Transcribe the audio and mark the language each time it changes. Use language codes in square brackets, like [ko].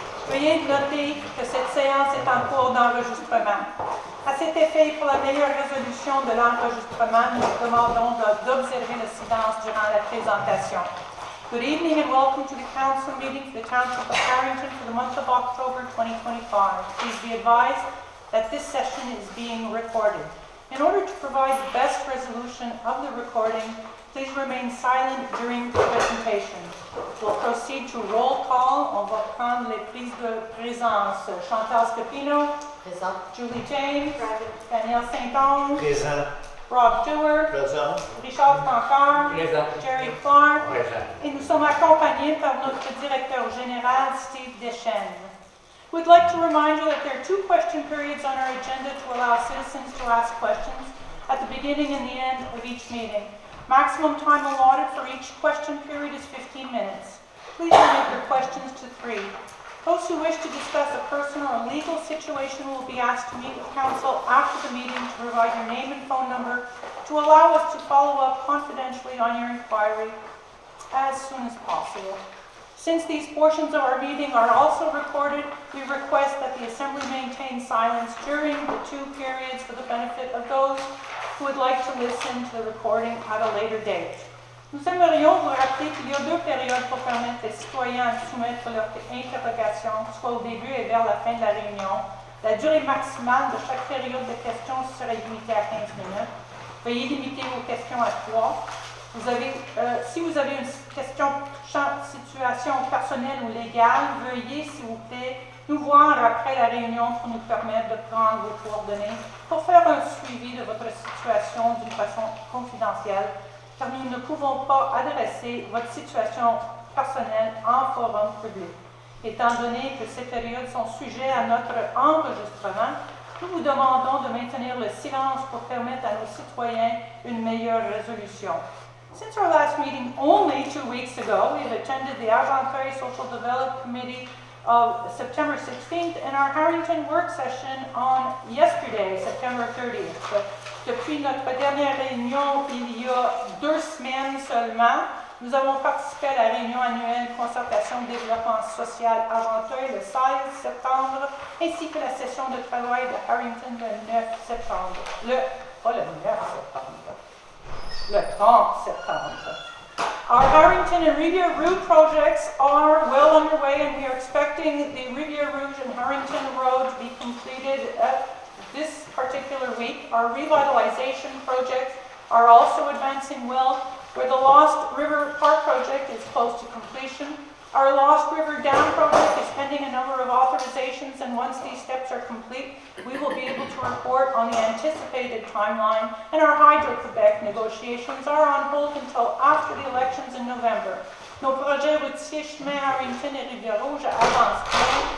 [fr] Veuillez noter que cette séance est en cours d'enregistrement. À cet effet, pour la meilleure résolution de l'enregistrement, nous demandons d'observer le silence durant la présentation. [en] Good evening and welcome to the council meeting for the Township of Harrington for the month of October 2025. Please be advised that this session is being recorded. In order to provide the best resolution of the recording, please remain silent during the presentation. We'll proceed to roll call. [fr] On va prendre les prises de présence. Chantal Scapino. Présent. [en] Julie James. Present. Daniel Saint-Onge. [fr] Présent. Rob Dewar. Présent. Richard Francard. Présent. Jerry Clark. Présent. Et nous sommes accompagnés par notre directeur général, Steve Deschênes. [en] We'd like to remind you that there are 2 question periods on our agenda to allow citizens to ask questions at the beginning and the end of each meeting. Maximum time allotted for each question period is 15 minutes. Please limit your questions to 3. Those who wish to discuss a personal or legal situation will be asked to meet with council after the meeting to provide your name and phone number to allow us to follow up confidentially on your inquiry as soon as possible. Since these portions of our meeting are also recorded, we request that the Assembly maintain silence during the 2 periods for the benefit of those who would like to listen to the recording at a later date. [fr] Nous aimerions vous rappeler qu'il y a 2 périodes pour permettre les citoyens de soumettre leurs interrogations, soit au début et vers la fin de la réunion. La durée maximale de chaque période de questions serait limitée à 15 minutes. Veuillez limiter vos questions à 3. Si vous avez une question situation personnelle ou légale, veuillez, s'il vous plaît, nous voir après la réunion pour nous permettre de prendre vos coordonnées pour faire un suivi de votre situation d'une façon confidentielle, car nous ne pouvons pas adresser votre situation personnelle en forum public. Étant donné que ces périodes sont sujets à notre enregistrement, nous vous demandons de maintenir le silence pour permettre à nos citoyens une meilleure résolution. [en] Since our last meeting only 2 weeks ago, we have attended the Argenteuil Social Development Committee of September 16th and our Harrington work session on yesterday, September 30th. [fr] Depuis notre dernière réunion, il y a 2 semaines seulement, nous avons participé à la réunion annuelle Concertation de développement social Argenteuil le 16 septembre, ainsi que la session de travail de Harrington le 9 septembre. Pas le 9 septembre. Le 30 septembre. [en] Our Harrington and Rivière Rouge projects are well underway and we are expecting the Rivière Rouge and Harrington Road to be completed this particular week. Our revitalization projects are also advancing well, where the Lost River Park project is close to completion. Our Lost River Dam project is pending a number of authorizations, and once these steps are complete, we will be able to report on the anticipated timeline, and our Hydro-Québec negotiations are on hold until after the elections in November. [fr] Nos projets routiers chemin Harrington et Rivière-Rouge avancent bien.